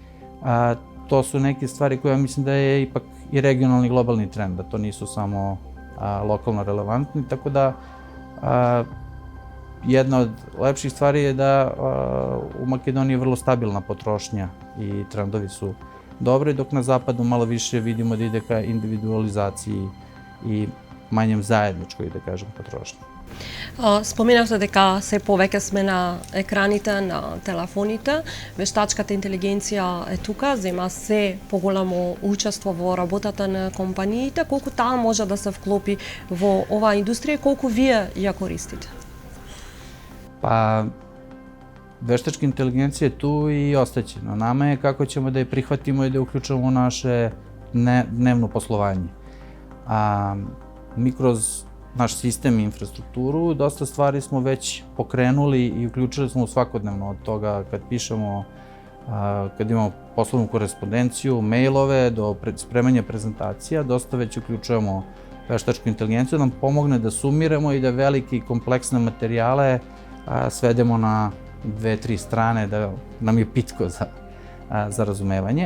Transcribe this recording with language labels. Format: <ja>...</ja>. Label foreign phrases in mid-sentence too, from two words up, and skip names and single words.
<sr>To su neke stvari koje ja mislim da je ipak i regionalni globalni trend, da to nisu samo lokalno relevantni, tako da jedna od lepših stvari je da u Makedoniji je vrlo stabilna potrošnja i trendovi su dobri, dok na zapadu malo više vidimo da ide ka individualizaciji i manjem zajedničkoj, da kažem, potrošnji.</sr> <mk>Споменавте дека се повеќе сме на екраните, на телефоните. Вештачката интелигенција е тука, зема се поголемо учество во работата на компаниите. Колку таа може да се вклопи во оваа индустрија и колку вие ја користите?</mk> <sr>Pa, veštačka inteligencija je tu i ostaće. Na nama je kako ćemo da je prihvatimo i da je uključimo u naše dnevno poslovanje. Mi kroz naš sistem i infrastrukturu dosta stvari smo već pokrenuli i uključili smo u svakodnevno, od toga kad pišemo, kad imamo poslovnu korespondenciju, mailove, do spremanja prezentacija, dosta već uključujemo veštačku inteligenciju da nam pomogne da sumiramo i da velike i kompleksne materijale svedemo na 2-3 strane, da nam je pitko za razumevanje.</sr>